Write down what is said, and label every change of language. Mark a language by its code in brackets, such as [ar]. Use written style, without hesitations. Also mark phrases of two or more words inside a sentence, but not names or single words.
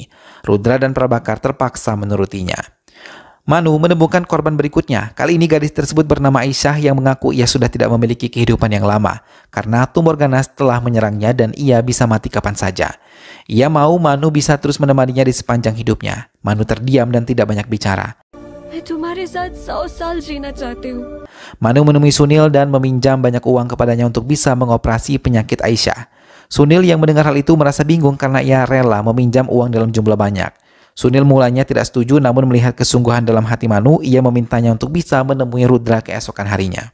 [id] Rudra dan Prabakar terpaksa menurutinya. Manu menemukan korban berikutnya. Kali ini gadis tersebut bernama Aisyah yang mengaku ia sudah tidak memiliki kehidupan yang lama karena tumor ganas telah menyerangnya dan ia bisa mati kapan saja. Ia mau Manu bisa terus menemaninya di sepanjang hidupnya. Manu terdiam dan tidak banyak bicara. [hi] मैं तुम्हारे साथ 100 साल जीना चाहती हूँ। [id] Manu menemui Sunil dan meminjam banyak uang kepadanya untuk bisa mengoperasi penyakit Aisyah. Sunil yang mendengar hal itu merasa bingung karena ia rela meminjam uang dalam jumlah banyak. Sunil mulanya tidak setuju, namun melihat kesungguhan dalam hati Manu, ia memintanya untuk bisa menemui Rudra keesokan harinya.